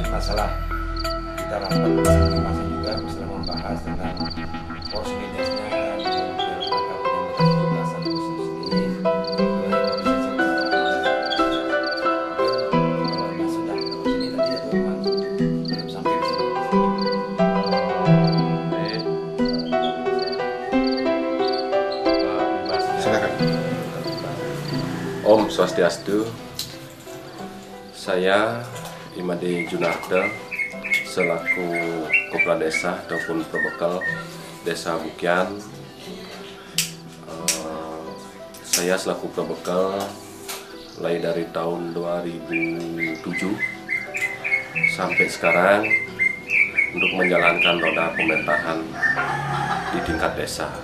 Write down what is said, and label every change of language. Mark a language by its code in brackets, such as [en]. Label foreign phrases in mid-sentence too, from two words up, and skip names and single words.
[id] masalah kita rapat masih juga bisa membahas tentang posibilitasnya dalam rangka penyambutan 17 Agustus ini. Sudah terus ini tadi ya teman, belum sampai di sini. Silakan. Om Swastiastu. Saya Imade Junarto selaku Kepala Desa ataupun Probekal Desa Bukian. Saya selaku Probekal mulai dari tahun 2007 sampai sekarang untuk menjalankan roda pemerintahan di tingkat desa.